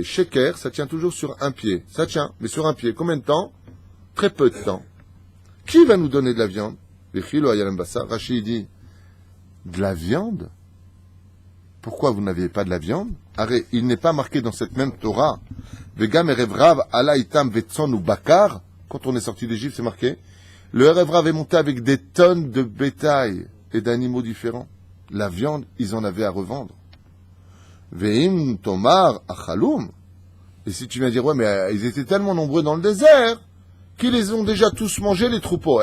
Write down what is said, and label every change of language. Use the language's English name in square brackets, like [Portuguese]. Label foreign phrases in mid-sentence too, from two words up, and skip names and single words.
[French] Sheker, ça tient toujours sur un pied. Ça tient, mais sur un pied. Combien de temps? Très peu de temps. Qui va nous donner de la viande? Rachid dit, de la viande? Pourquoi vous n'aviez pas de la viande? Arrête, il n'est pas marqué dans cette même Torah. [Hebrew] וגם ערב רב עלה אתם וצאן ובקר. [French] Quand on est sorti d'Égypte, c'est marqué. Le Erev Rav est monté avec des tonnes de bétail et d'animaux différents. La viande, ils en avaient à revendre. [Hebrew] ואם תאמר אכלום. [French] Et si tu viens dire, ouais, mais ils étaient tellement nombreux dans le désert qu'ils les ont déjà tous mangés, les troupeaux.